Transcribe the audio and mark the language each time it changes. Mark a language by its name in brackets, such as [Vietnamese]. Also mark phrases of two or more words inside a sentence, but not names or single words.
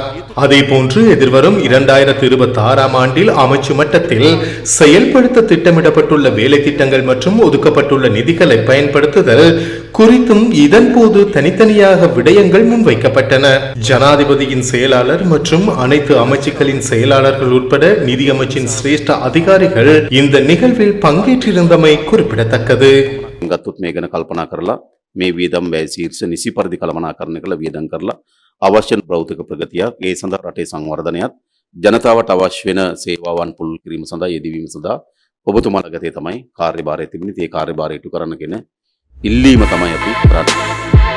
[Tamil] அதேபோன்று எதிர்வரும் 2026ஆம் ஆண்டில் அமைச்சு மட்டத்தில் செயல்படுத்த திட்டமிடப்பட்டுள்ள வேலை திட்டங்கள் மற்றும் ஒதுக்கப்பட்டுள்ள நிதிகளை பயன்படுத்துதல் குறித்தும் இதன் போது தனித்தனியாக விடயங்கள் முன்வைக்கப்பட்டன. ஜனாதிபதியின் செயலாளர் மற்றும் அனைத்து அமைச்சுக்களின் செயலாளர்கள் உட்பட நிதி அமைச்சின் சிரேஷ்ட அதிகாரிகள் இந்த நிகழ்வில் பங்கேற்றிருந்தமை குறிப்பிடத்தக்கது. [Sinhala] මේ ගැන කල්පනා කරලා මේ වියදම් වැය ශීර්ෂ නිසි පරිදි කළමනාකරණය කළ වියදම් කරලා අවශ්‍ය භෞතික ප්‍රගතියක් ඒ සඳහා රටේ සංවර්ධනයත් ජනතාවට අවශ්‍ය වෙන සේවාවන් පුළුල් කිරීම සඳහා යෙදවීම සඳහා ඔබතුමාලගේ තමයි කාර්යභාරය තිබෙන්නේ. ඒ කාර්යභාරය ඉටු කරන්න කියන ඉල්ලීම තමයි අපි කරන්නේ.